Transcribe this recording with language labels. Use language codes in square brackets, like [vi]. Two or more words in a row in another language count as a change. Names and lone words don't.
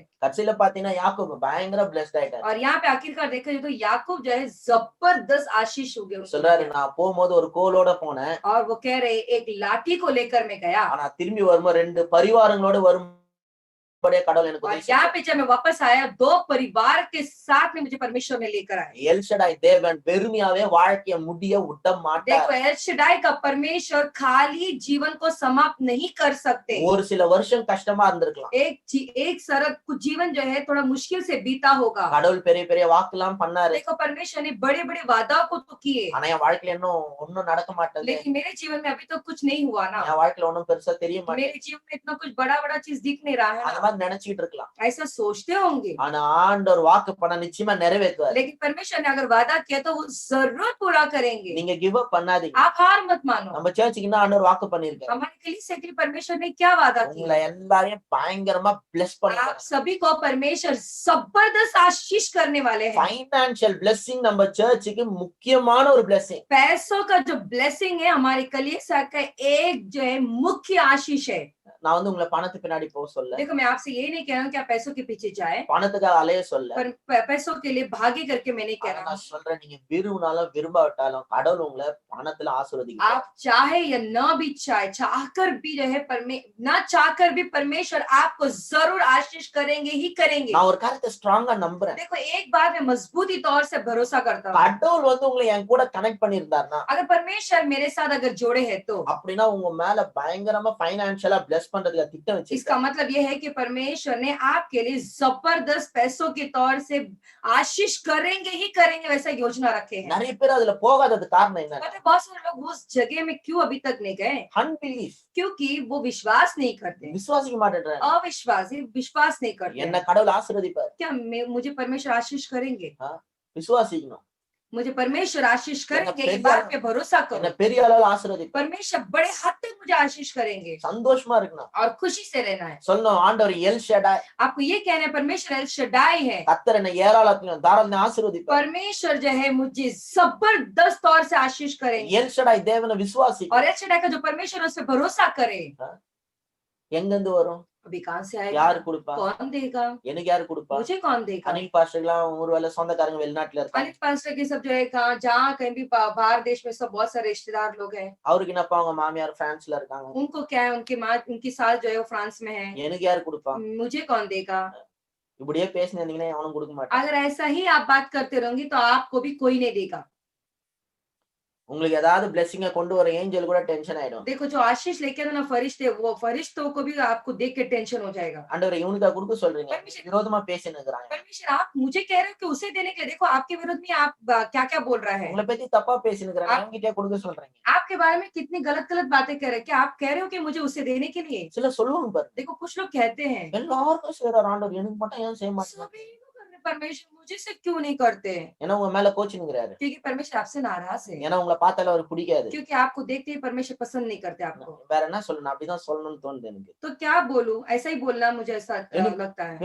[ta] கடைசில பாத்தீங்கன்னா யாக்கோபு பயங்கர பிளஸ்ட் ஆயிட்டாரு. [hi] और यहाँ पे आखिरकार देखा जाए तो याकूब जो है जबरदस्त आशीष हो गया। [ta] சொல்றாரு, நான் போகும்போது ஒரு கோலோட போனேன், [hi] और वो कह रहे एक लाठी को लेकर मैं गया [ta] ஆனா திரும்பி வரும்போது 2 பரிவாரங்களோட வரும்படியே கடவுள் எனக்கு [hi] और [ta] உதவி [hi] यहाँ [ta] செஞ்சார். [hi] पे जब मैं वापस आया 2 परिवार के साथ में मुझे परमेश्वर ने लेकर आया। [ta] எல்ஷடாய் தேவன் வெறுமையாவே வாழ்க்கைய முடிய விட மாட்டார். [hi] देखो एल शडाई का परमेश्वर खाली जीवन को समाप्त नहीं कर सकते। [ta] ஒரு சில வருஷம் கஷ்டமா இருந்திருக்கலாம். [hi] एक सरल कुछ जीवन जो है थोड़ा मुश्किल से बीता होगा। [ta] கடவுள் பெரிய பெரிய வாக்குலாம் பண்ணாரு. [hi] देखो परमेश्वर ने बड़े बड़े वादाओं को तो किए, [ta] ஆனா என் வாழ்க்கையில ஒன்னும் நடக்க மாட்டேங்குது. [hi] लेकिन मेरे जीवन में अभी तो कुछ नहीं हुआ ना। [ta] என் வாழ்க்கையில ஒன்னும் பெருசா தெரிய மாட்டேங்குது. [hi] मेरे जीवन में इतना कुछ बड़ा बड़ा चीज दिख नहीं रहा है [ta] அந்த [hi] ना, [ta] மாதிரி நினைச்சிட்டு இருக்கலாம். [hi] ऐसा सोचते होंगे। [ta] ஆனா ஆண்டவர் வாக்கு பண்ண நிச்சயமா நிறைவேற்றுவார். [hi] लेकिन परमेश्वर ने अगर वादा किया तो वो जरूर पूरा करेंगे। [ta] நீங்க [en] give up [ta] பண்ணாதீங்க. [hi] आप हार मत मानो। [ta] நம்ம சர்ச்சுக்கு தான் ஆண்டவர் வாக்கு பண்ணிருக்காரு. [hi] हमारे कलीसिया के लिए परमेश्वर ने क्या वादा किया? [ta] உங்களை எல்லாரையும் பயங்கரமா பிளஸ் [hi] आप [ta] பண்ணுவார். [hi] सभी को परमेश्वर जबरदस्त आशीष करने वाले हैं। [en] financial blessing [ta] நம்ம சர்ச்சுக்கு முக்கியமான ஒரு பிளெஸிங். [hi] पैसों का जो ब्लेसिंग है हमारे कलीसिया का एक जो है मुख्य आशीष है। [ta] நான் வந்து உங்களை பணத்து பின்னாடி போக சொல்ல, [hi] देखो मैं आपसे ये नहीं कह रहा हूँ कि आप पैसों के पीछे जाए, [ta] பணத்துக்காக அலைய சொல்ல. [hi] पर पैसों के लिए भागे करके मैं नहीं कह [ta] ஆனா [hi] रहा [ta] நான் [hi] हूँ। [ta] சொல்றேன், நீங்க விரும்பினாலும் விரும்பாவிட்டாலும் கடவுள் உங்களை பணத்துல ஆசீர்வதிக்கிறார். [hi] आप चाहे या न भी चाहे, चाहकर भी जो है ना चाहकर भी परमेश्वर आपको जरूर आशीष करेंगे ही करेंगे। [ta] நான் ஒரு காரியத்தை ஸ்ட்ராங்கா நம்புறேன். [hi] देखो एक बात मैं मजबूती तौर से भरोसा करता हूँ, [ta] கடவுள் வந்து உங்களை என் கூட கனெக்ட் பண்ணியிருந்தாருன்னா, [hi] अगर परमेश्वर मेरे साथ अगर जोड़े हैं तो [ta] அப்படின்னா உங்க மேல பயங்கரமா [en] financially bless bless [ta] பண்றதுக்கு திட்டம் [hi] इसका [ta] வச்சிருக்காரு. [hi] मतलब ये है कि परमेश्वर ने आपके लिए जबरदस्त पैसों के तौर से आशीष करेंगे ही करेंगे वैसा योजना रखे हैं। [ta] நிறைய பேர் அதுல போகாதது காரணம் என்ன? [hi] मतलब बहुत सारे लोग उस जगह में क्यों अभी तक नहीं गए? [ta] அன்பிலீஃப். [hi] क्योंकि वो विश्वास नहीं करते, [ta] விசுவாசிக்க மாட்டேன்றாங்க. [hi] अविश्वासी विश्वास नहीं करते [ta] என்ன [hi] हैं। [ta] கடவுள் ஆசீர்வதிப்பார். [hi] क्या मुझे परमेश्वर आशीष करेंगे? [ta] விசுவாசிக்கணும். [hi] मुझे परमेश्वर आशीष करेंगे, ये [ta] பெரிய [hi] बात पे भरोसा [ta] என்ன [hi] करो। [ta] பெரிய அளவுல ஆசீர்வதிப்பார். [hi] परमेश्वर बड़े हद तक मुझे आशीष करेंगे [ta] சந்தோஷமா இருக்கணும். [hi] और खुशी से रहना है। [ta] சொல்லணும் ஆண்டவர் எல் ஷடாய். [hi] आपको ये कहना है परमेश्वर एल शडाई है। [ta] கர்த்தர் என்னை ஏராளத்திலும் தாராளத்திலும் ஆசீர்வதிப்பார். [hi] परमेश्वर जो है मुझे जबरदस्त तौर से आशीष करेंगे। [ta] எல் ஷடாய் தேவனை விசுவாசி. [hi] और एल शडाई का जो परमेश्वर उस पे भरोसा करे, [ta] எங்கிருந்து வரும்? [hi] अभी कहां से आएगा? [ta] யார் கொடுப்பா? [hi] कौन देगा? [ta] எனக்கு யார் கொடுப்பா? [hi] मुझे कौन देगा? [ta] அனில் பாஸ்டர்லாம் ஒருவேளை சொந்தக்காரங்க வெளிநாட்டுல இருக்காங்க. [hi] अनिल पास्टर के सब जो है कहाँ जहाँ कहीं भी बाहर देश में सब बहुत सारे रिश्तेदार लोग हैं। [ta] அவருக்கு என்னப்பா அவங்க மாமியார் பிரான்ஸ்ல இருக்காங்க. [hi] उनको क्या है, उनकी माँ उनकी सास जो है वो फ्रांस में है। [ta] எனக்கு யார் கொடுப்பா? [hi] मुझे कौन देगा? [ta] இப்படியே பேசினீங்கன்னா எவனும் கொடுக்க மாட்டான். [hi] अगर ऐसा ही आप बात करते रहोगे तो आपको भी कोई नहीं देगा। [ta] உங்களுக்கு ஏதாவது பிளெஸிங்க கொண்டு வர ஏஞ்சல் கூட டென்ஷன் ஆயிடும். [hi] देखो जो आशीष लेके आते ना फरिश्ते, वो फरिश्तों को भी आपको देख के टेंशन हो जाएगा। [ta] ஆண்டவரே இவனுக்கா கொடுக்க சொல்றீங்க? [hi] परमेश्वर [ta] விரோதமா பேசினுக்குறாங்க. [hi] परमेश्वर आप मुझे कह रहे हो कि उसे देने के लिए, देखो आपके विरुद्ध में आप क्या क्या बोल रहा है, [ta] உங்களை பத்தி தப்பா பேசினுக்குறாங்க. என்கிட்ட கொடுக்க சொல்றீங்க. [hi] आपके बारे में कितनी गलत गलत बातें कर रहे हैं। क्या आप कह रहे हो कि मुझे उसे देने के लिए? [ta] சில சொல்லுவாங்க பாரு. [hi] देखो कुछ लोग कहते हैं [ta] எல்லாருக்கும் செய்றார் ஆண்டவர், எனக்கு மட்டும் ஏன் செய்ய மாட்டேங்கிறார்? [hi] सभी को कर रहे, परमेश्वर मुझे से क्यों नहीं करते हैं? [ta] ஏன்னா உங்க மேல கோச்சினுக்குறாரு. [hi] क्योंकि परमेश्वर आपसे नाराज है, [ta] ஏன்னா உங்களை பார்த்தாலே அவருக்கு பிடிக்காது. [hi] क्योंकि आपको देखते ही परमेश्वर पसंद नहीं करते आपको। [ta] வேற என்ன சொல்லணும்? அப்படிதான் சொல்லணும்னு தோணுது எனக்கு. [hi] तो क्या बोलूं, ऐसा ही बोलना मुझे ऐसा लगता है।